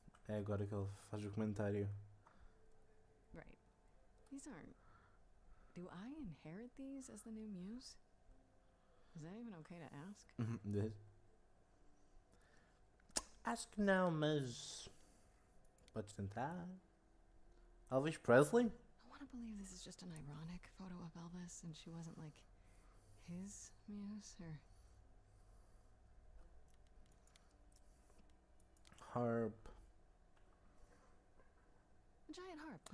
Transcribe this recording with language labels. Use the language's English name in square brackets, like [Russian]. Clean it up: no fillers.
[Portuguese] É agora que ele faz o comentário. [English] Right. These aren't... Do I inherit these as the new muse? Is that even okay to ask? [Portuguese] Diz. Acho que não, mas podes tentar. [English] Elvis Presley? I want to believe this is just an ironic photo of Elvis and she wasn't like his muse or... Harp. A giant harp.